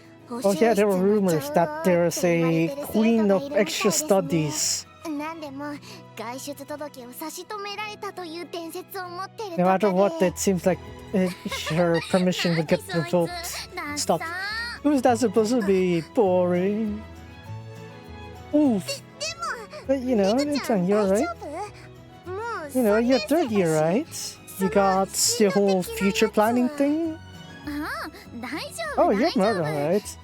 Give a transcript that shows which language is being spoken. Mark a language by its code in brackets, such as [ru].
[en] Oh yeah, there were rumors that there's a queen of extra studies. [ja] 何でも外出届を差し止められたという伝説を持ってる [en] No matter what, it seems like her permission would get revoked. Stop. Who's that supposed to be? Boring. Oof. But you know, it's on your right. You know, you're third year, right? You got the whole future planning thing. Oh, you're not alright.